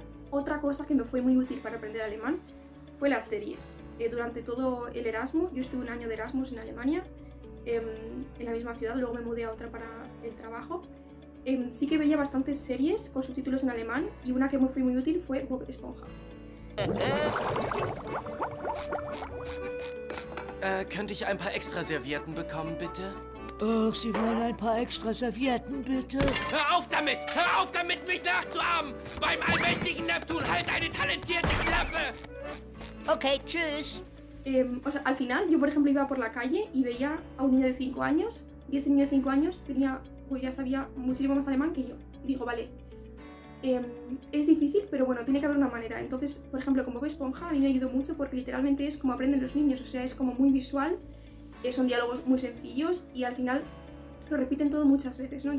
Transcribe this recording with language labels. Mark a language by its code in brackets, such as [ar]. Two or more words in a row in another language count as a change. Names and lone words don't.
[es] Otra cosa que me fue muy útil para aprender alemán fue las series. Durante todo el Erasmus, yo estuve un año de Erasmus en Alemania, en la misma ciudad, luego me mudé a otra para el trabajo. Sí que veía bastantes series con subtítulos en alemán y una que me fue muy útil fue Bob Esponja. [de] Könnte ich ein paar extra Servietten bekommen, bitte? Ach, Sie wollen ein paar extra Servietten, bitte? Hör auf damit! Hör auf damit, mich nachzuahmen! Beim allmächtigen Neptun halt eine talentierte Klappe! Okay, tschüss. [es] O sea, al final yo por ejemplo iba por la calle y veía a un niño de 5 años y ese niño de 5 años tenía, pues ya sabía muchísimo más alemán que yo. Y digo, vale, es difícil, pero bueno, tiene que haber una manera. Entonces, por ejemplo, como Bob Esponja a mí me ayudó mucho porque literalmente es como aprenden los niños, o sea, es como muy visual, son diálogos muy sencillos y al final lo repiten todo muchas veces, ¿no?